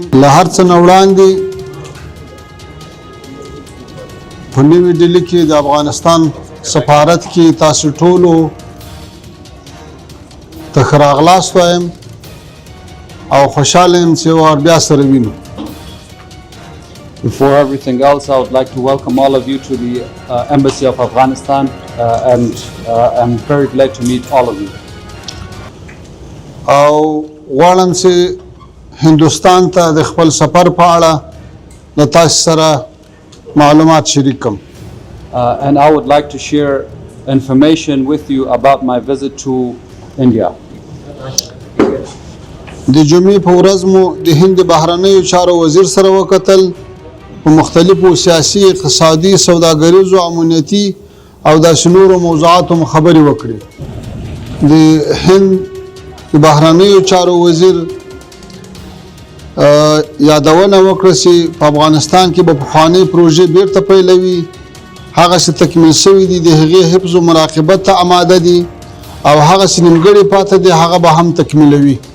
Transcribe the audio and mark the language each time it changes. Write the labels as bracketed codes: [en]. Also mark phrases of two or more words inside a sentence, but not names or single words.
[ps] له هر څه نه وړاندې په نوي ډیلي کې د افغانستان سفارت کې تاسو ټولو ته ښه راغلاست وایم او خوشحاله یم چې بیا سره وینو. [en] Before everything else, I would like to welcome all of you to the Embassy of Afghanistan and I'm very glad to meet all of you. [ps] او غواړم چې هندوستان ته د خپل سفر په اړه د تاسو سره معلومات شریک کړم. [en] And I would like to share information with you about my visit to India. [ps] د جمعې په ورځ مو د هند بهرنیو چارو وزیر سره وکتل، په مختلفو سیاسي، اقتصادي، سوداګریزو، امنیتي او داسې نورو موضوعاتو مو خبرې وکړې. د هند د بهرنیو چارو وزیر یادونه وکړه چې په افغانستان کې به پخوانۍ پروژې بیرته پیلوي، هغسې تکمیل شوي دي، د هغې حفظ و مراقبت ته آماده دي او هغسې نیمګړې پاته دي هغه به هم تکمیلوي.